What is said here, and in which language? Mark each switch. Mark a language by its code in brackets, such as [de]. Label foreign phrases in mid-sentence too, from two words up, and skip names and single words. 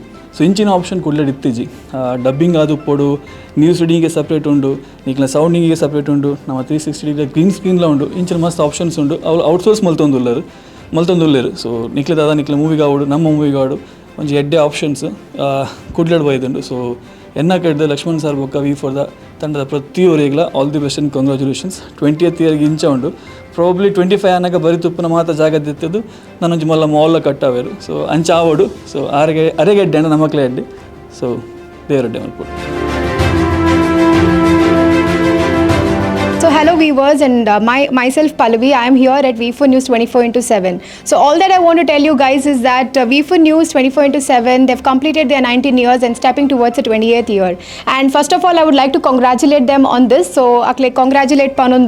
[tcy] ಸೊ ಇಂಚಿನ ಆಪ್ಷನ್ ಕುಡ್ಲಡ್ ಇತ್ತಿಜಿ ಡಬ್ಬಿಂಗ್ ಆದು ಪೊಡು, [en] news readingige [tcy] ಸಪ್ರೇಟ್ ಉಂಡು, ನಿಕ್ಲ ಸೌಂಡಿಂಗಿಗೆ ಸಪ್ರೇಟ್ ಉಂಡು, ನಮ್ಮ 360 [en] degree green screenla [tcy] ಉಂಡು. ಇಂಚಿನ ಮಸ್ತ್ ಆಪ್ಷನ್ಸ್ ಉಂಡು. ಅವ್ರು ಔಟ್ಸೋರ್ಸ್ ಮಲ್ತೊಂದುಲ್ಲೇರು. ಸೊ ನಿಕ್ಲ ದಾದ ನಿಕ್ಲ ಮೂವಿಗೆ ಆವಡು, ನಮ್ಮ ಮೂವಿಗೆ ಆವಡು ಒಂಜಿ ಎಡ್ಡೆ ಆಪ್ಷನ್ಸ್ ಕುಡ್ಲಡ್ ಬೈದುಂಡು. ಸೊ ಎನ್ನ ಕಡ್ದು ಲಕ್ಷ್ಮಣ್ ಸರ್ ಬೊಕ್ಕ V4ದ ತಂಡದ ಪ್ರತಿಯೊರಿಗೆಲ್ಲ [en] all the best and congratulations. [tcy] 20th ಇಯರ್ಗೆ ಇಂಚ ಉಂಡು. ಪ್ರಾಬ್ಲಿ 25 ಅನ್ನಕ ಬರಿ ತುಪ್ಪನ ಮಾತ ಜಾಗದಿತ್ತದು ನಾನೊಂಜಿ ಮಲ್ಲ ಮಾಲ್ಲ ಕಟ್ಟಾವೇರು. ಸೊ ಅಂಚ ಆವಡು. ಸೊ ಅರೆಗೆಡ್ಡೆ ಅಂಡ ನಮಕ್ಲೆ ಅಡ್ಡೆ. ಸೊ ದೇವರಡ್ಡೆ ಮಲ್ಪಡು. [en] hello viewers, and myself Pallavi. I am here at V4 News 24/7. So all that I want to tell you guys is that V4 News 24/7, they've completed their 19 years and stepping towards the 28th year. And first of all, I would like to congratulate them on this. So [tcy] akle congratulate panundu.